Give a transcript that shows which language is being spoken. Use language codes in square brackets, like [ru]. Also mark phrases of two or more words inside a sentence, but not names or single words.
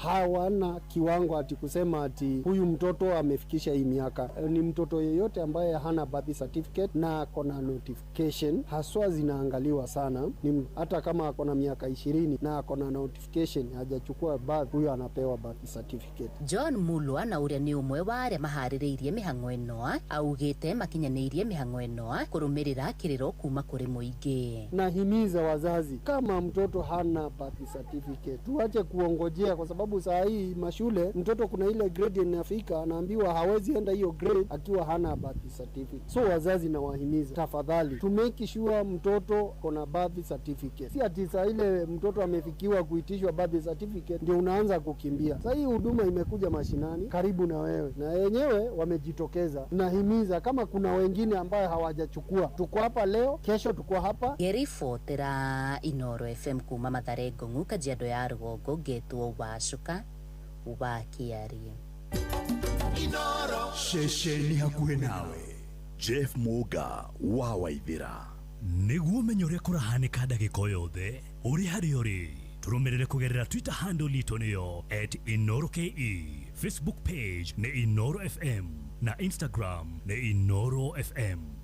[sw] Hawana kiwango ati kusema ati huyu mtoto amefikisha hii miaka. Ni mtoto yeyote ambaye hana [en] birth certificate [sw] na akona notification, haswa zinaangaliwa sana. Ni hata kama akona miaka 20 na akona notification hajachukua birth, huyo anapewa [en] birth certificate. [ki] John Mulwa na uria ni umwe wa aria maharĩrĩirie mĩhang'o ĩno augĩte makinyanĩirie mĩhang'o ĩno kũrũmĩrĩra kĩrĩro kuma kũrĩ mũingĩ. [sw] Nahimiza wazazi, kama mtoto hana [en] birth certificate [sw] tuache kuongojea, kwa sababu saa hii mashule mtoto kuna ile grade inafika anaambiwa hawezi enda hiyo grade akiwa hana [en] birth certificate. [sw] So wazazi na wahimiza, tafadhali [en] to make sure [sw] mtoto kuna [en] birth certificate. [sw] Si ati saa ile mtoto amefikiwa kuitishwa [en] birth certificate [sw] ndio unaanza kukimbia. Saa hii huduma imekuja mashinani karibu na wewe, na wenyewe wamejitokeza. Nahimiza kama kuna wengine ambao hawajachukua, tuko hapa leo, kesho tuko hapa. [ki] Gerifotera Inoro FM kuma Mathare Ngong'o, Kajiado ya rũgongo, ngetwo Wacuka Wakiarie. Inoro shesheni hakuhe nawe. Jeff Muga wa Waithira. Nĩguo menye ũrĩa kũrahanĩka ndagĩka yothe ũrĩ harĩa ũrĩ, tũrũmĩrĩre kũgerera Twitter handle itũ nĩyo @InoroKE, Facebook page nĩ Inoro FM na Instagram nĩ Inoro FM.